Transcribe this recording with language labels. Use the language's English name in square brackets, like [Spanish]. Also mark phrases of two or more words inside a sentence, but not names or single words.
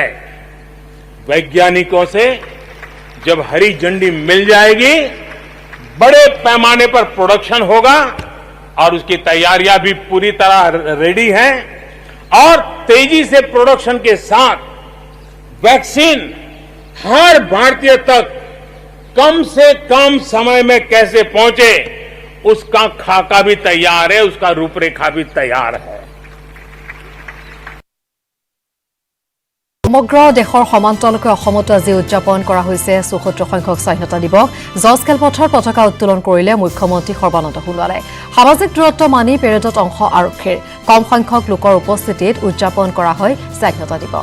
[Hindi] वैज्ञानिकों से जब हरी झंडी मिल जाएगी, बड़े पैमाने पर प्रोडक्शन होगा और उसकी तैयारियां भी पूरी तरह रेडी हैं। और तेजी से प्रोडक्शन के साथ वैक्सीन हर भारतीय तक कम से कम समय में कैसे पहुंचे, उसका खाका भी तैयार है, उसका रूपरेखा भी तैयार है। [Assamese] সমগ্ৰ দেশৰ সমান্তৰালকৈ অসমতো আজি উদযাপন কৰা হৈছে ৭৪ সংখ্যক স্বাধীনতা দিৱস। জজ খেলপথাৰত পতাকা উত্তোলন কৰিলে মুখ্যমন্ত্ৰী সৰ্বানন্দ সোণোৱালে। সামাজিক দূৰত্ব মানি পেৰেডত অংশ আৰক্ষীৰ। কম সংখ্যক লোকৰ উপস্থিতিত উদযাপন কৰা হয় স্বাধীনতা দিৱস।